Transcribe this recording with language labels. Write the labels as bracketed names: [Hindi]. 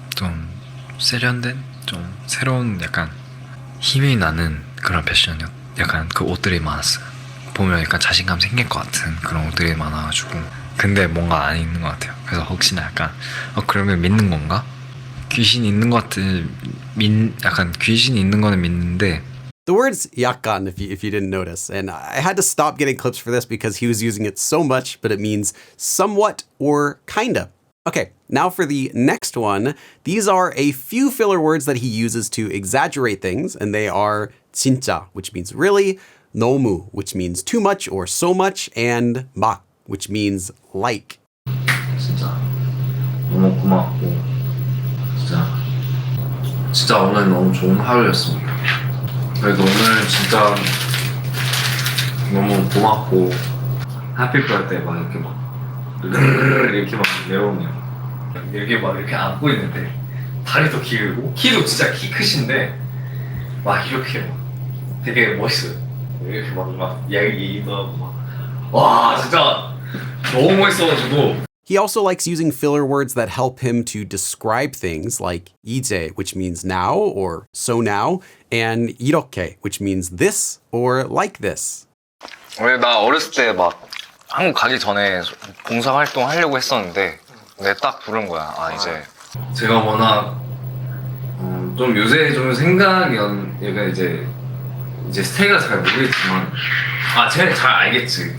[Korean] 좀 세련된 좀 새로운 약간 힘이 나는 그런 패션이었 약간 그 옷들이 많았어요. 보면 약간 자신감 생길 것 같은 그런 옷들이 많아가지고 근데 뭔가 안 있는 것 같아요. 그래서 혹시나 약간 그러면 믿는 건가? 귀신이 있는 것 같은 약간 귀신이 있는 거는 믿는데 [English] The word's 약간, if you didn't notice, and I had to stop getting clips for this because he was using it so much, but it means somewhat or kinda. Okay, now for the next one. These are a few filler words that he uses to exaggerate things, and they are 진짜, which means really, 너무, which means too much or so much, and 막, which means like. [Korean] 진짜 너무 고맙고 진짜 오늘 너무 좋은 하루였습니다. 그래도 오늘 진짜 너무 고맙고 [English] 해피 버스데이 [Korean] 막 이렇게 이렇게 막 내려오네요. 이렇게 막 이렇게 안고 있는데 다리도 길고 키도 진짜 키 크신데 막 이렇게 막 되게 멋있어요. 이렇게 막 얘기도 하고 와 진짜 너무 멋있어가지고. [English] He also likes using filler words that help him to describe things like 이제, which means now or so now, and 이렇게, which means this or like this. [Korean] 왜 나 어렸을 때 막 한국 가기 전에 봉사활동 하려고 했었는데 내 딱 부른 거야. 이제 제가 워낙 좀 요새 좀 생각이 얘가 이제 스테이가 잘 모르겠지만 쟤 잘 알겠지.